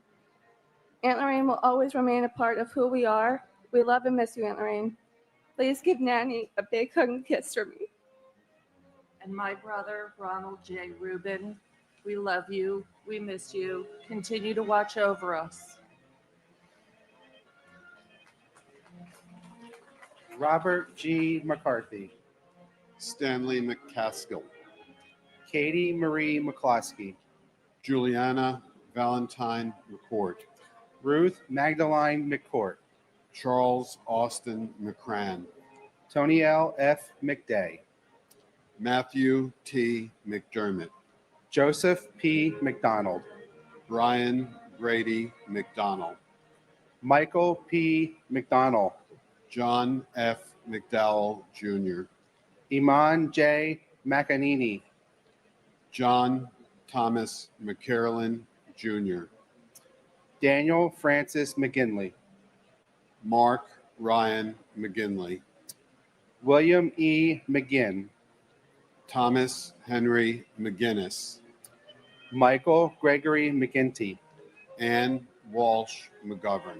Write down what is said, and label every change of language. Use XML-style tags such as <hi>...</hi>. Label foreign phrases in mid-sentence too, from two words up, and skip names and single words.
<en>Aunt Lorraine will always remain a part of who we are. We love and miss you, Aunt Lorraine. Please give Nanny a big hug and kiss for me. and my brother, Ronald J. Rubin. We love you. We miss you. Continue to watch over us. Robert G. McCarthy, Stanley McCaskill, Katie Marie McCloskey, Juliana Valentine McCourt, Ruth Magdalene McCourt, Charles Austin McCran, Tony L. F. McDay, Matthew T. McDermott, Joseph P. McDonald, Brian Brady McDonald, Michael P. McDonald, John F. McDowell Jr., Iman J. McAnini. John Thomas McCarolyn Jr., Daniel Francis McGinley. Mark Ryan McGinley, William E. McGinn. Thomas Henry McGinnis, Michael Gregory McGinty. Ann Walsh McGovern,</en>